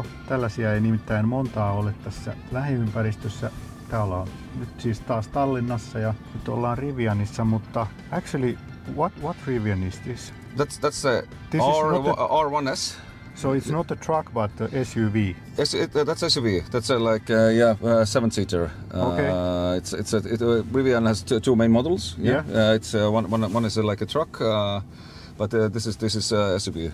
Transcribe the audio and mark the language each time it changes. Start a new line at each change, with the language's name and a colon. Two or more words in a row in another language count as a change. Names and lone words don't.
Finnish: Tällaisia ei nimittäin montaa ole tässä lähiympäristössä. Täällä on nyt siis taas Tallinnassa ja nyt ollaan Rivianissa, mutta
English: actually what Rivian is this? That's a R1S. So it's not a truck but a SUV. That's SUV. That's like 7-seater. Okay. Rivian has two main models. Yeah. It's one is like a truck. But this is SUV.